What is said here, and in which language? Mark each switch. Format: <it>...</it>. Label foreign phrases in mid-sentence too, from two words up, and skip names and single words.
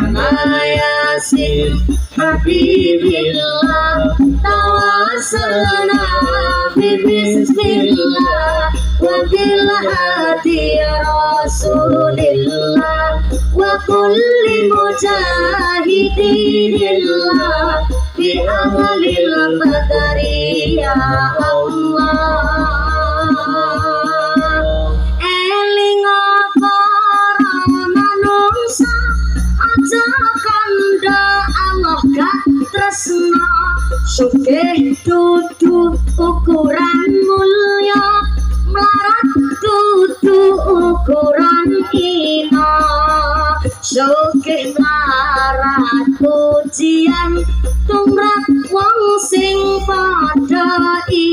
<ar>ياسين حبيب الله توسلنا بسم الله وبالهادي رسول الله وكل مجاهد لله بأهل البدر يا الله.</ar> <jv>Eling para manungsa aja kandha Allah gak tresna sugih dudu ukuran mulya melarat dudu ukuran ina sugih melarat pujian tumrap wong sing padha</jv>